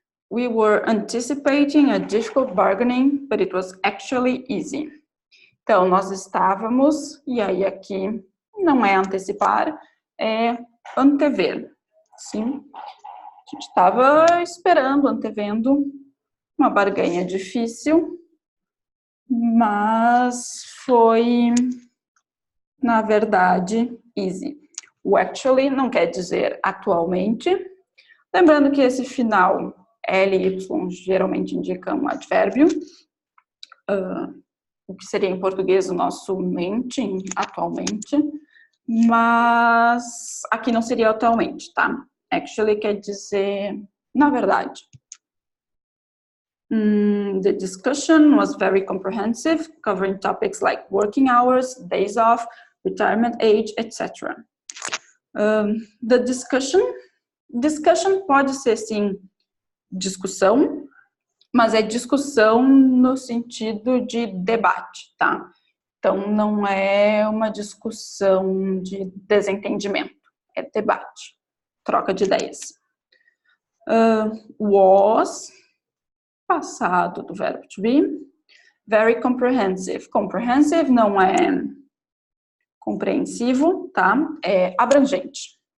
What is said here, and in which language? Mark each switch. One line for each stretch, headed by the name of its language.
English: We were anticipating a difficult bargaining, but it was actually easy.
Portuguese: Então, nós estávamos, e aí aqui não é antecipar, é antever, sim? A gente estava esperando, antevendo uma barganha difícil, mas foi, na verdade, easy. O actually não quer dizer atualmente. Lembrando que esse final L e Y geralmente indicam um advérbio. O que seria em português o nosso mente, atualmente. mas aqui não seria atualmente, tá? Actually quer dizer, na verdade.
English: The discussion was very comprehensive, covering topics like working hours, days off, retirement age, etc. The discussion
Portuguese: pode ser, sim, discussão, mas é discussão no sentido de debate, tá? Então, não é uma discussão de desentendimento, é debate, troca de ideias. Was, passado do verbo to be,
English: very comprehensive.
Portuguese: Comprehensive não é compreensivo, tá? É abrangente.